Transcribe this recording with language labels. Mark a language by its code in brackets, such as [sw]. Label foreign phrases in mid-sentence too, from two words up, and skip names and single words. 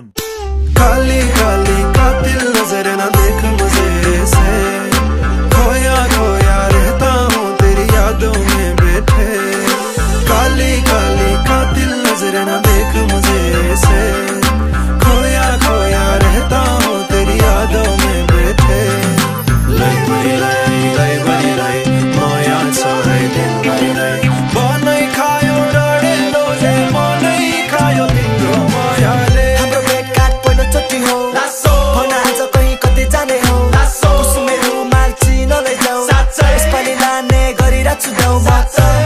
[hi] काली काली कातिल नजर न देख मुझे से, खोया खोया रहता हूँ तेरी यादों में बैठे। काली काली कातिल नजर न देख मुझे से, खोया खोया रहता हूँ तेरी यादों में बैठे। [ne] लै बनी लै माया छ है दिन लै लै, बनै खायो डढे लोले मनै खायो तिम्रो मायाले। हाम्रो भेटघाट पहिलोचोटि हो, भन आज कहीँ कतै जाने हो, कुसुमे रुमाल चिनो लैजाऊ, यसपालि लाने गरिरहेको छु देऊ म त।